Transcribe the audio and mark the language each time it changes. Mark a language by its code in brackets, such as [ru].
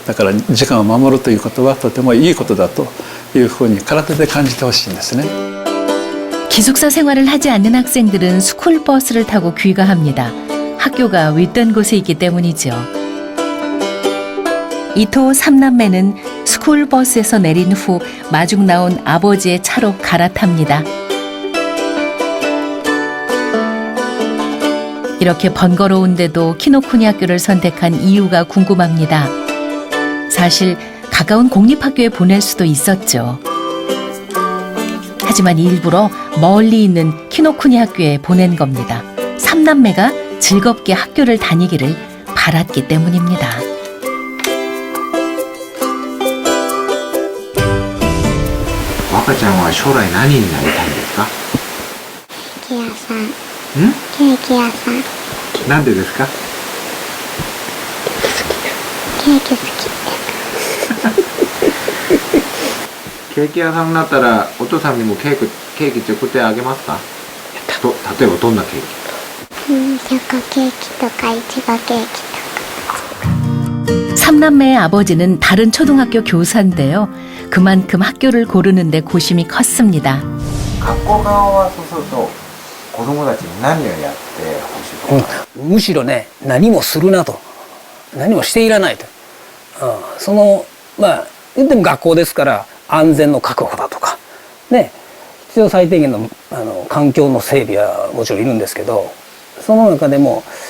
[ja] だから時間を守るということはとてもいいことだというふうに体で感じてほしいんですね。 [ko] 기숙사 생활을 하지 않는 학생들은 스쿨버스를 타고 귀가합니다. 학교가 윗던 곳에 있기 때문이죠. 이토 3남매는 스쿨버스에서 내린 후 마중 나온 아버지의 차로 갈아탑니다. 이렇게 번거로운데도 키노쿠니 학교를 선택한 이유가 궁금합니다. 사실 가까운 공립학교에 보낼 수도 있었죠. 하지만 일부러 멀리 있는 키노쿠니 학교에 보낸 겁니다. 3남매가 즐겁게 학교를 다니기를 바랐기 때문입니다. [ja] 若ちゃんは将来何になりたいんですか？ケーキ屋さん。ケーキ屋さん。なんでですか？ケーキ好き。ケーキ屋さんになったらお父さんにもケーキ作ってあげますか？例えばどんなケーキ？チョコケーキとかいちごケーキとか。 [ko] 삼남매의 아버지는 다른 초등학교 교사인데요. 그만큼 학교를 고르는데 고심이 컸습니다. [ja] 学校側はそうすると子供たちに何をやってほしいとか、むしろね何もするなと何もしていらないと、そのまあ言っても学校ですから安全の確保だとかね必要最低限の環境の整備はもちろんいるんですけどその中でも